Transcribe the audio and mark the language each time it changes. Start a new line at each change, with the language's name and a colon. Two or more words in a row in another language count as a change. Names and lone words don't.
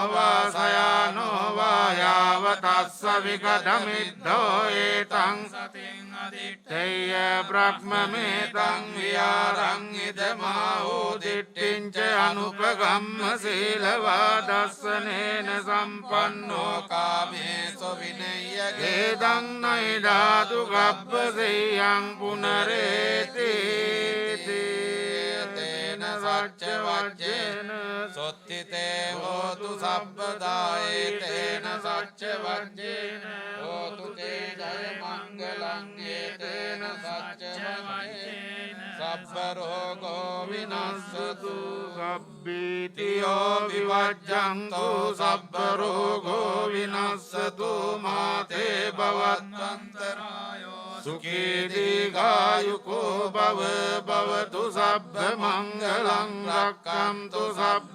Pali: වාසයානෝ වායාවතස්ස විකදමිද්ධෝ ඒතං සතින් අදිත්තේය බ්‍රහ්මමේතං විහාරං ඉදමාහෝ දිට්ඨිං ච අනුපගම්ම සීලවාදස්සනේන සම්පන්නෝ කාමේසු විනය්‍ය ඛේදං නෛදාතු ගබ්බසෙයං පුනරේති තේන සච්ච වජ්ජේන සොත්තිතේ හෝතු සබ්බදායේ තේන සච්ච වජ්ජේන හෝතු තේ ජය මංගලං ඒතේන සච්ච වජ්ජේන සබ්බ රෝගෝ විනස්සතු සබ්බීතියෝ විවජ්ජන්තු සබ්බ රෝගෝ විනස්සතු මාතේ භවත්වන්තරායෝ සුඛී දීඝායුකෝ භව භවතු සබ්බ මංගලං රක්ඛන්තු සබ්බ